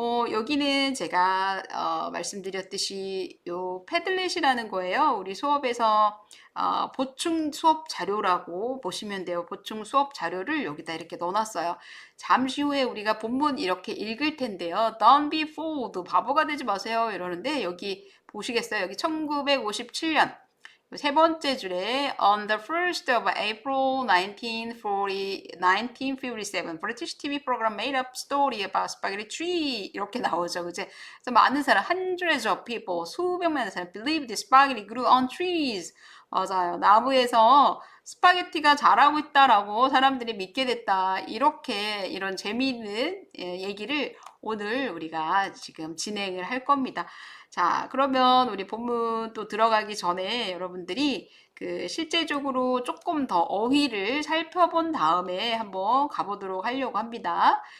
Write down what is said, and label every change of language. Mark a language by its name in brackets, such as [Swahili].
[Korean] 여기는 제가 말씀드렸듯이 요 패들렛이라는 거예요. 우리 수업에서 보충 수업 자료라고 보시면 돼요. 보충 수업 자료를 여기다 이렇게 넣어놨어요. 잠시 후에 우리가 본문 이렇게 읽을 텐데요. [English] Don't be fooled. [Korean] 바보가 되지 마세요. 이러는데 여기 보시겠어요? 여기 1957년 세 번째 줄에 [English] On the 1st of April 1947 British TV program made up story about spaghetti tree [Korean] 이렇게 나오죠. 그제? 그래서 많은 사람 [English] hundreds of people [Korean] 수백만의 사람 [English] believed spaghetti grew on trees [Korean] 맞아요. 나무에서 스파게티가 자라고 있다라고 사람들이 믿게 됐다. 이렇게 이런 재미있는 얘기를 오늘 우리가 지금 진행을 할 겁니다. 자, 그러면 우리 본문 또 들어가기 전에 여러분들이 그 실제적으로 조금 더 어휘를 살펴본 다음에 한번 가보도록 하려고 합니다.